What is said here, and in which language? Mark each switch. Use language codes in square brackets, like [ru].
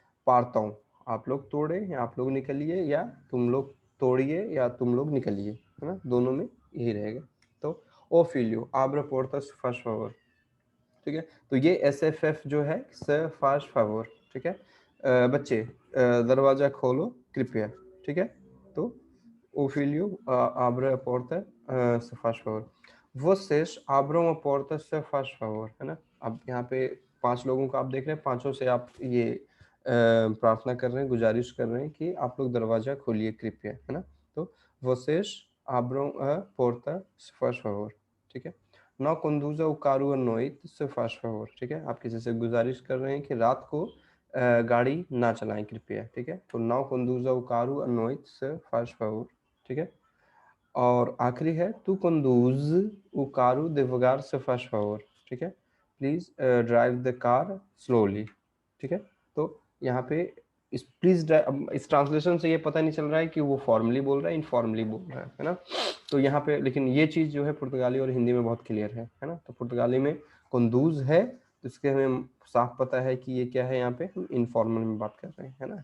[hi] पारताओं, आप लोग तोड़े या आप लोग निकलिए, या तुम लोग तोड़िए या तुम लोग निकलिए, है ना, दोनों में यही रहेगा। तो ओ फिलियो आब्रा पोर्टस फर्स्ट फॉवर, ठीक है। तो ये SFF जो है से फाश फावर, ठीक है। बच्चे दरवाजा खोलो कृपया, ठीक है। [pt] तो o filho abre a porta, se faz favor। Vocês abram a porta se faz favor, है ना। [hi] अब यहाँ पे 5 लोगों को आप देख रहे हैं, पांचों से आप ये प्रार्थना कर रहे हैं, गुजारिश कर रहे हैं कि आप लोग दरवाजा खोलिए कृपया, है ना। [pt] तो vocês abram a porta se faz favor, ठीक है। Não conduza o carro à noite se faz favor, ठीक है। [hi] आप किसी से गुजारिश कर रहे हैं कि रात को गाड़ी ना चलाएं कृपया, ठीक है। [pt] तो não conduza o carro à noite se faz favor, ठीक है। और आखिरी है tu conduz o carro devagar se faz favor, ठीक है। [hi] Please drive the car slowly, ठीक है। तो यहाँ पे इस प्लीज इस ट्रांसलेशन से ये पता नहीं चल रहा है कि वो फॉर्मली बोल रहा है इनफॉर्मली बोल रहा है ना। तो यहाँ पे लेकिन ये चीज़ जो है पुर्तगाली और हिंदी में बहुत क्लियर है ना। तो पुर्तगाली में कंदूज है तो इसके हमें साफ पता है कि ये क्या है, यहाँ पे हम इनफॉर्मल में बात कर रहे हैं, है ना।